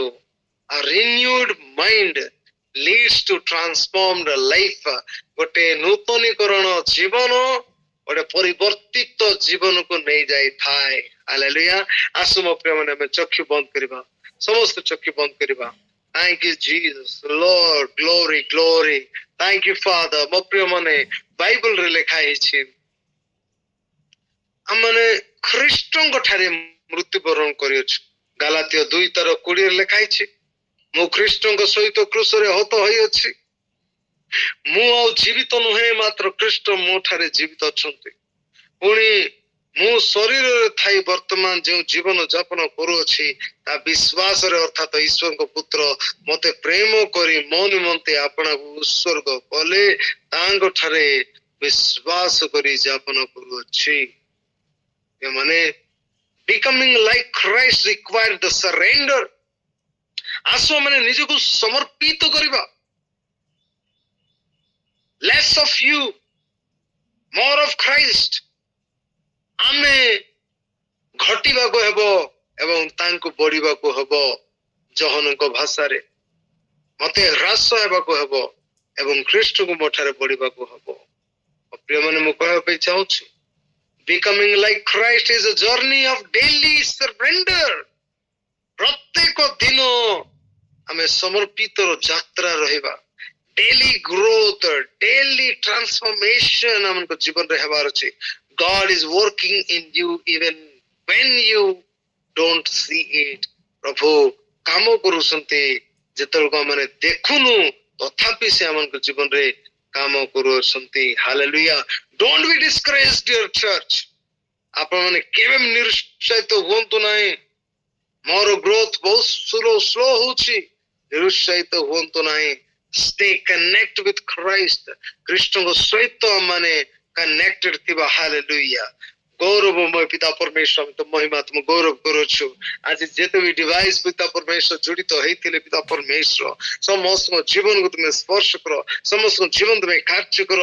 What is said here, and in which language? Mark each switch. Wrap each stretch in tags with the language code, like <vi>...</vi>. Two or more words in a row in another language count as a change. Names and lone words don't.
<en>renewed mind leads to transformed life.</en> <or>ଗୋଟେ ନୂତନୀକରଣ ଜୀବନ ଗୋଟେ ପରିବର୍ତ୍ତିତ ଜୀବନକୁ ନେଇଯାଇଥାଏ। ହାଲେଲୁୟା। ଆସୁ ମୋ ପ୍ରିୟ ମାନେ, ଆମେ ଚକ୍ଷୁ ବନ୍ଦ କରିବା, ସମସ୍ତେ ଚକ୍ଷୁ ବନ୍ଦ କରିବା।</or> <en>Thank you Jesus, Lord, glory, glory. Thank you Father.</en> <or>ମୋ ପ୍ରିୟ ମାନେ, ବାଇବଲରେ ଲେଖା ହେଇଛି, ଆମମାନେ ଖ୍ରୀଷ୍ଟଙ୍କ ଠାରେ ମୃତ୍ୟୁବରଣ କରିଅଛୁ। ଗାଲାତୀୟ 2:20 ଲେଖା ହେଇଛି, ମୁଁ ଖ୍ରୀଷ୍ଟଙ୍କ ସହିତ କ୍ରୁଶରେ ହତ ହୋଇଅଛି। ମୁଁ ଆଉ ଜୀବିତ ନୁହେଁ, ମାତ୍ର ଖ୍ରୀଷ୍ଟ ମୋ ଠାରେ ଜୀବିତ ଅଛନ୍ତି। ପୁଣି ମୁଁ ଶରୀରରେ ଥାଇ ବର୍ତ୍ତମାନ ଯେଉଁ ଜୀବନ ଯାପନ କରୁଅଛି ତା ବିଶ୍ୱାସରେ, ଅର୍ଥାତ ଈଶ୍ୱରଙ୍କ ପୁତ୍ର ମତେ ପ୍ରେମ କରି ମୋ ନିମନ୍ତେ ଆପଣଙ୍କୁ ଉତ୍ସର୍ଗ କଲେ ତାଙ୍କ ଠାରେ ବିଶ୍ୱାସ କରି ଯାପନ କରୁଅଛି।</or> <en>ଏମାନେ becoming like Christ require the surrender.</en> <or>ଆସ ମାନେ ନିଜକୁ ସମର୍ପିତ କରିବା।</or> <en>less of you, more of Christ।</en> <or>ଆମେ ଘଟିବାକୁ ହେବ ଏବଂ ତାଙ୍କୁ ବଢିବାକୁ ହେବ। ଜହନଙ୍କ ଭାଷାରେ ମତେ ହ୍ରାସ ହେବାକୁ ହେବ ଏବଂ ଖ୍ରୀଷ୍ଟଙ୍କୁ ମୋ ଠାରେ ବଢିବାକୁ ହେବ। ପ୍ରିୟମାନେ, ମୁଁ କହିବା ପାଇଁ ଚାହୁଁଛି,</or> <en>becoming like Christ is a journey of daily surrender।</en> <or>ପ୍ରତ୍ୟେକ ଦିନ ଆମେ ସମର୍ପିତର ଯାତ୍ରା ରହିବା।</or> <en>daily growth, daily transformation</en> <or>ଆମଙ୍କ ଜୀବନରେ ହେବାର ଅଛି।</or> <en>God is working in you even when you don't see it।</en> <or>ପ୍ରଭୁ କାମ କରୁଛନ୍ତି ଯେତେବେଳେ ଆମେ ଦେଖୁନୁ, ତଥାପି ସେ ଆମଙ୍କ ଜୀବନରେ କାମ କରୁଅଛନ୍ତି। ହାଲେଲୁୟା।</or> <en>Don't be discouraged, dear church।</en> <or>ଆପଣମାନେ କେବେ ନିରୁତ୍ସାହିତ ହୁଅନ୍ତୁ ନାହିଁ। ମୋର ଗ୍ରୋଥ ବହୁତ ସ୍ଲୋ ହଉଛି, ନିରୁତ୍ସାହିତ ହୁଅନ୍ତୁ ନାହିଁ।</or> <en>stay connect with Christ।</en> <or>ଖ୍ରୀଷ୍ଟଙ୍କ ସହିତ ମାନେ କନେକ୍ଟେଡ ଥିବା। ହାଲେଲୁୟା। ଗୌରବମୟ ପିତା ପରମେଶ୍ୱର, ଆମେ ତ ମହିମା ତୁମ ଗୌରବ କରୁଛୁ। ଆଜି ଯେତେ ବି ଡିଭାଇସ ପିତା ପରମେଶ୍ୱର ଜଡ଼ିତ ହେଇଥିଲେ, ପିତା ପରମେଶ୍ୱର ସମସ୍ତଙ୍କ ଜୀବନକୁ ତୁମେ ସ୍ପର୍ଶ କର, ସମସ୍ତଙ୍କ ଜୀବନ ତୁମେ କାର୍ଯ୍ୟ କର।</or>